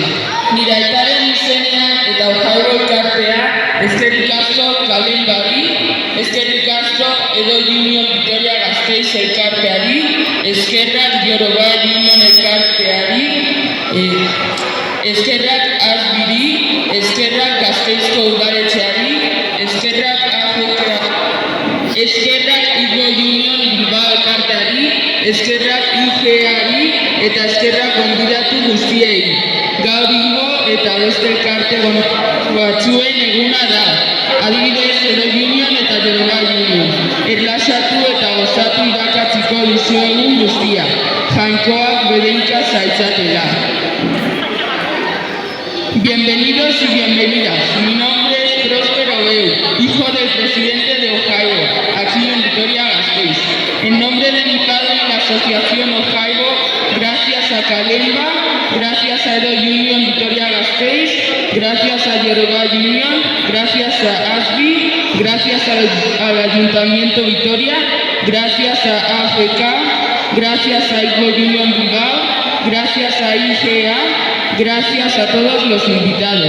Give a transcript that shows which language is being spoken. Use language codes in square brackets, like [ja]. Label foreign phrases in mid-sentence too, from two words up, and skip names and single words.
[eu] Nire aitaren izenean eta Ojaibo elkartea, eskerrik asko Kalen Bari, eskerrik asko Edo Union Vitoria Gasteiz elkarteari, eskerrak Yoruba Union elkarteari, eskerrak Asbiri, eskerrak Gasteizko udaletxeari, eskerrak Igbo Union Bilbao elkarteari, eskerrak IGEari eta eskerrak gonbidatu guztiei. Gaur Igbo eta beste elkarte batzuen eguna da. Adibidez, Edo Union eta Yoruba Union. Erlaxatu eta gozatu irakatziko dizuegun guztia. Jainkoak bedenka zaitzatela. [es] Bienvenidos y bienvenidas. Mi nombre es Próspero Beu, hijo del presidente de Ojaibo, aquí en Vitoria-Gasteiz. En nombre de mi padre y la asociación Ojaibo, gracias a Kalemba, gracias a Edo Union Vitoria-Gasteiz, gracias a Yoruba Union, gracias a ASBI, gracias al Ayuntamiento Vitoria, gracias a AFK, gracias a Igbo Union Bilbao, gracias a IGA, gracias a todos los invitados.